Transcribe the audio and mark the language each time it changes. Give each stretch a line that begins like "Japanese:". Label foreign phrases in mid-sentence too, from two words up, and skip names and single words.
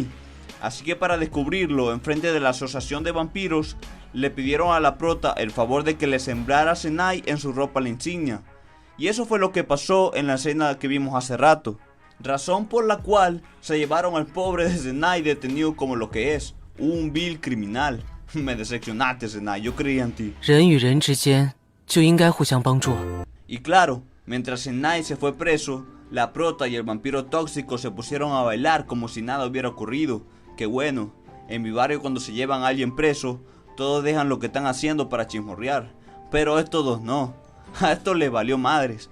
Spanish: Así que para descubrirlo enfrente de la asociación de vampiros, le pidieron a la prota el favor de que le sembrara a Zenai en su ropa la insignia. Y eso fue lo que pasó en la escena que vimos hace rato. Razón por la cual se llevaron al pobre de Zenai detenido como lo que es, un vil criminal. Me decepcionaste, Zenai, yo creía en ti.
Chinese: 人与人之间就应该互相帮助。
Spanish: Y claro, mientras Zenai se fue preso, la prota y el vampiro tóxico se pusieron a bailar como si nada hubiera ocurrido. Que bueno, en mi barrio cuando se llevan a alguien preso, todos dejan lo que están haciendo para chismorrear. Pero estos dos no, a estos les valió madres.